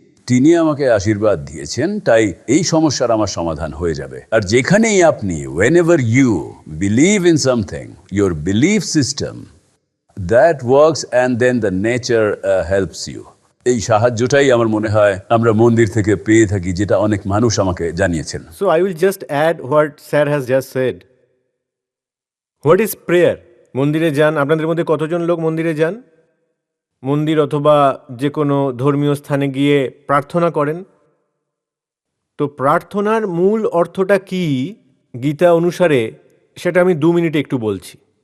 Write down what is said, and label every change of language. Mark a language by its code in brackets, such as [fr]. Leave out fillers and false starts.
[bn] তিনি আমাকে আশীর্বাদ দিয়েছেন, তাই এই সমস্যার আমার সমাধান হয়ে যাবে। আর যেখানেই আপনি [en] whenever you believe in something, your belief system that works and then the nature helps you, [bn] এই সাহায্যটাই আমার মনে হয় আমরা মন্দির থেকে পেয়ে থাকি, যেটা অনেক মানুষ আমাকে জানিয়েছেন। [en] So I will just add what sir has just said. What is prayer? [bn] মন্দিরে যান, আপনাদের মধ্যে কতজন লোক মন্দিরে যান? মন্দির অথবা যে কোনো ধর্মীয় স্থানে গিয়ে প্রার্থনা করেন। তো প্রার্থনার মূল অর্থটা কি গীতা অনুসারে, সেটা আমি 2 মিনিটে একটু বলছি।